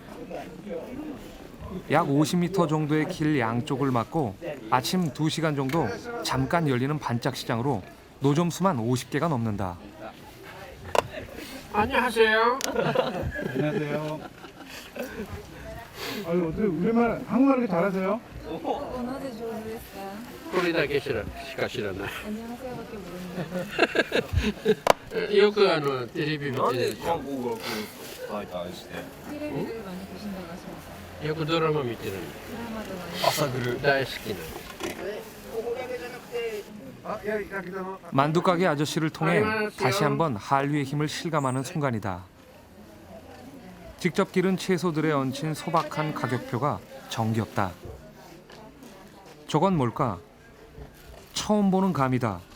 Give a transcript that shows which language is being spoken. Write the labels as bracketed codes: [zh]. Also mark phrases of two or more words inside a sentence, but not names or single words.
[ko] 약 50m 정도의 길 양쪽을 막고 아침 2시간 정도 잠깐 열리는 반짝 시장으로 노점 수만 50개가 넘는다. 안녕하세요. 안녕하세요. 아유, 어떻게 우리말 한국말 이렇게 잘하세요? [ja] なぜ上手ですか？これだけしか知らない。 [ko] 안녕하세요밖에 모르는데. [ja] よくテレビ見てる。 [ko] 테레비를 많이 보신다고 하시면서 [ja] よくドラマ見てる。 [ko] 드라마도 많이 [ja] 朝来る大好きな。 [ko] 만두가게 아저씨를 통해 다시 한번 한류의 힘을 실감하는 순간이다. 직접 기른 채소들에 얹힌 소박한 가격표가 정겹다. 저건 뭘까? 처음 보는 감이다.